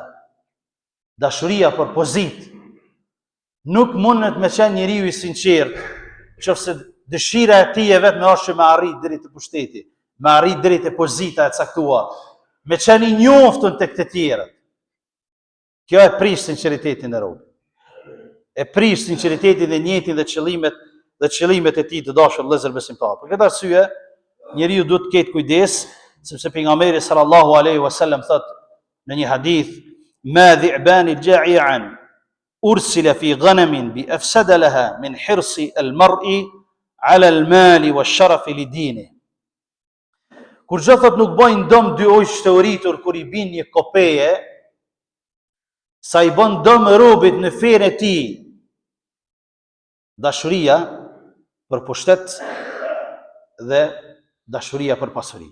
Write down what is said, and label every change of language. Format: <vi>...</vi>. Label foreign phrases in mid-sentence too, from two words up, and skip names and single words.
<sq>Dashuria për pozit, nuk mundet me qenë njeriu i sinqert, nëse dëshira e tij e vetme është që me arrit deri te pushteti, me arrit deri te pozita e caktuar, me qenë i njoftën tek të tjerët. Kjo e prish sinqeritetin e robit. E prish sinqeritetin dhe njetin dhe qëllimet e tij të dashur vëllezër besimtar. Për këtë arsye, njeriu duhet të ketë kujdes, sepse pejgamberi</sq> <ar>صلى الله عليه وسلم</ar> <sq>thotë në një hadith:</sq> <ar>"ما ذئبان جائعان أرسلا في غنم بأفسد لها من حرص المرء على المال والشرف لدينه."</ar> <sq>Kur thot nuk bojnë dëm dy ujë të uritur kur i bin një kopeje, sa i bën dëm robit në ferën e tij dashuria për pushtet dhe dashuria për pasuri.</sq>